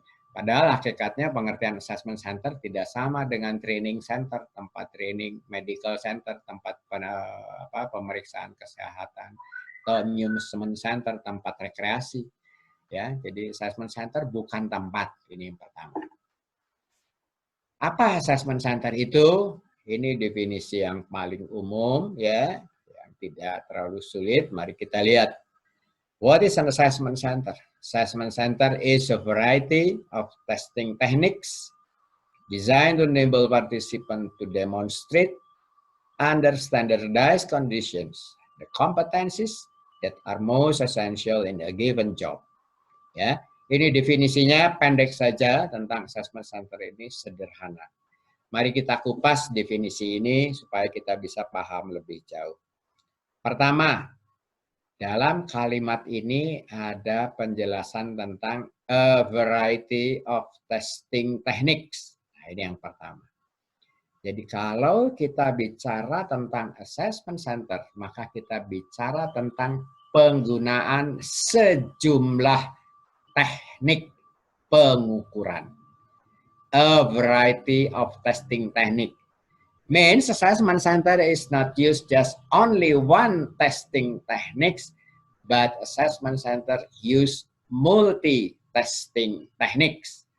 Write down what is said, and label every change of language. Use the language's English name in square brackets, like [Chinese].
[Indonesian] Padahal hakikatnya pengertian assessment center tidak sama dengan training center, tempat training, medical center, tempat pemeriksaan kesehatan, atau amusement center, tempat rekreasi. Ya, jadi assessment center bukan tempat, ini yang pertama. Apa assessment center itu? Ini definisi yang paling umum, ya, yang tidak terlalu sulit. Mari kita lihat. [English] What is an assessment center? Assessment center is a variety of testing techniques designed to enable participants to demonstrate under standardized conditions the competencies that are most essential in a given job. [Indonesian] Ya, ini definisinya pendek saja tentang assessment center ini, sederhana. Mari kita kupas definisi ini supaya kita bisa paham lebih jauh. Pertama, dalam kalimat ini ada penjelasan tentang [English] a variety of testing techniques. [Indonesian] Nah, ini yang pertama. Jadi kalau kita bicara tentang assessment center, maka kita bicara tentang penggunaan sejumlah teknik pengukuran. [English] A variety of testing technique. Means assessment center is not used just only one testing techniques, but assessment center use multi-testing techniques.